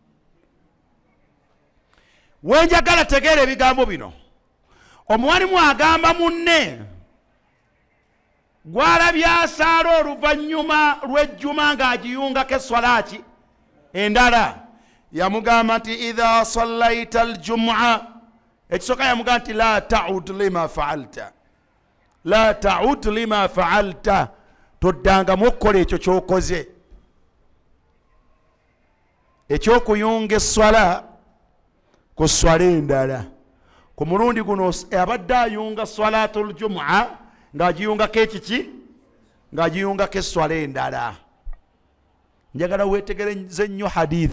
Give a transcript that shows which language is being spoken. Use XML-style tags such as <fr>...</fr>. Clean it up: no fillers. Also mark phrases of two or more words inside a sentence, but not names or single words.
<lg>wenjagala tegeera ebigambo bino omuwalimu agamba munne gwalabye asaala oluvannyuma lw'ejjuma ng'agiyungako esswalaaki endala yamugamba nti</lg> <ar>إذا صليت الجمعة</ar> <lg>ekisooka yamugamba nti</lg> <ar>لا تعد لما فعلت لا تعد لما فعلت</ar> <lg>toddangamu okukola ekyo kyokoze ekyokuyunga esswala ku swala endala ku mulundi guno abadde ayunga</lg> <ar>صلاة الجمعة</ar> <lg>ng'agiyungako ekiki ng'agiyungako esswala endala njagala weetegereze nnyo hadithi</lg>